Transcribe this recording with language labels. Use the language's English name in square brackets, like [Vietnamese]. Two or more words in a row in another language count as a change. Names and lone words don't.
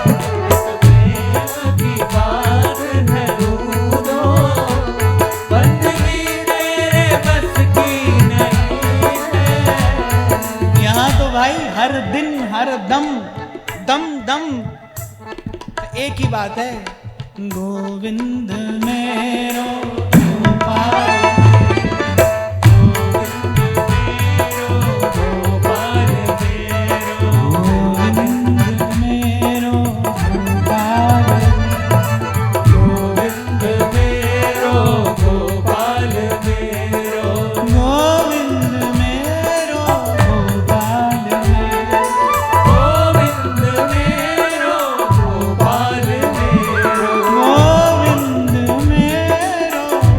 [Hindi] तो प्रेम की बात है बंदगी तेरे बस की नहीं है। यहाँ तो भाई हर दिन हर दम दम दम एक ही बात है, [Braj] गोविंद मेरो गोपाल, गोपाल मेरो, गोविंद मेरो गोपाल, गोविंद मेरो गोपाल मेरो, गोविंद मेरो गोपाल मेरो, गोविंद मेरो गोपाल मेरो, गोविंद मेरो